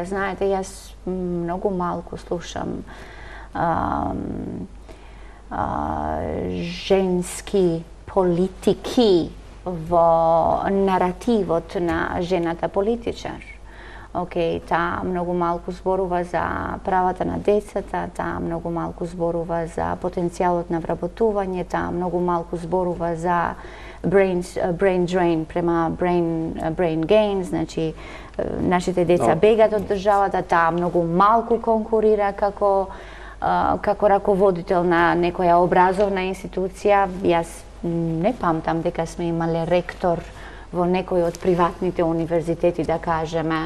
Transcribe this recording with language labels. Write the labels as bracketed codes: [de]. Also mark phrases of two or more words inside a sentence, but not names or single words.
[mk] Знаете, јас многу малку слушам женски политики во наративот на жената политичар. Таа многу малку зборува за правата на децата, таа многу малку зборува за потенцијалот на вработување, таа многу малку зборува за [en] brain drain [mk] према [en] brain gain, [mk] значи нашите деца бегат од државата, таа многу малку конкурира како раководител на некоја образовна институција. Јас не памтам дека сме имале ректор во некој од приватните универзитети, да кажеме.